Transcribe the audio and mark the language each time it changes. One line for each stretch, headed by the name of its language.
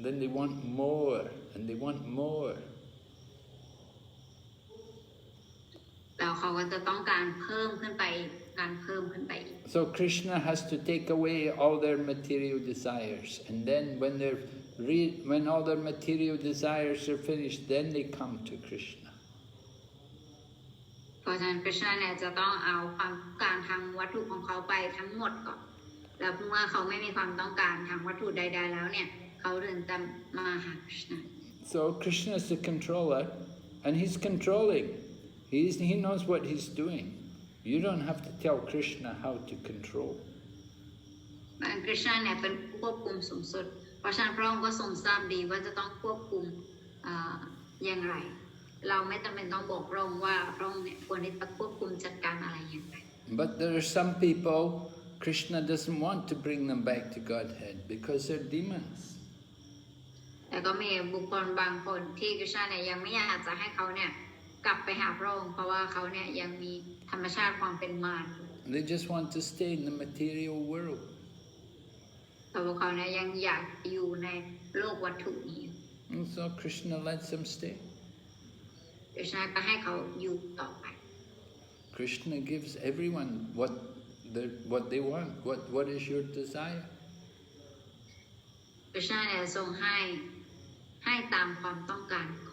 English: Then they want more, and they want more.
Thai: แล้วเขาก็จะต้องการเพิ่มขึ้นไปการเพิ่มขึ้นไปอีก
English: So Krishna has to take away all their material desires, and then when all their material desires are finished, then they come to Krishna.
Thai: เพราะฉะนั้นคริชนาเนี่ยจะต้องเอาความต้องการทางวัตถุของเขาไปทั้งหมดก่อนแล้วเมื่อเขาไม่มีความต้องการทางวัตถุใดๆแล้วเนี่ยเขาถึงจะมาหาคริชนา
English: So Krishna is the controller, and he's controlling. He knows what he's doing. You don't have to tell Krishna how to control.
Thai: คริชนาเนี่ยเป็นผู้ควบคุมสูงสุดเพราะฉะนั้นพระองค์ก็ทรงทราบดีว่าจะต้องควบคุมอย่างไรเราไม่จำเป็นต้องบอกพระองค์ว่าพระองค์เนี่ยควรที่จะควบคุมจัดการอะไรอย่างไร
English: But there are some people, Krishna doesn't want to bring them back to Godhead because they're demons.
Thai: แต่ก็มีบุคคลบางคนที่คริชนาเนี่ยยังไม่อยากจะให้เขาเนี่ยกลับไปหาพระองค์เพราะว่าเขาเนี่ยยังมีธรรมชาติความเป็นมาร
English: They just want to stay in the material world.
Thai: แต่พวกเขาเนี่ยยังอยากอยู่ในโลกวัตถุนี้
English: And so Krishna lets them stay.
Thai: คริชนาก็ให้เขาอยู่ต่อไป
English: Krishna gives everyone what they want. What is your desire?
Thai: คริชนาเนี่ยทรงให้ตามความต้องการ